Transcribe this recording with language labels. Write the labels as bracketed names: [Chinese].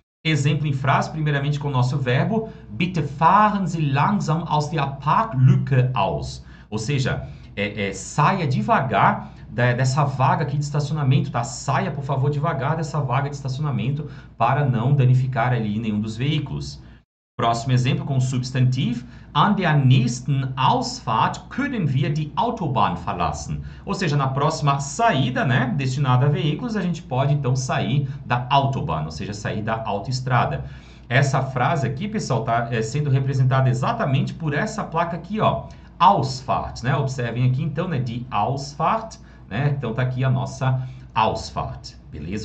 [Portuguese] Exemplo em frase, primeiramente com o nosso verbo, [German] bitte fahren Sie langsam aus der Parklücke aus. [Portuguese] Ou seja, saia devagar dessa vaga aqui de estacionamento, tá? Saia, por favor, devagar dessa vaga de estacionamento para não danificar ali nenhum dos veículos. Próximo exemplo com o substantivo. [German] An der nächsten Ausfahrt können wir die Autobahn verlassen. [Portuguese] Ou seja, na próxima saída, né, destinada a veículos, a gente pode então sair da Autobahn, ou seja, sair da autoestrada. Essa frase aqui, pessoal, está sendo representada exatamente por essa placa aqui, ó, Ausfahrt, né? Observem aqui então, né, die Ausfahrt, né? Então tá aqui a nossa Ausfahrt, beleza?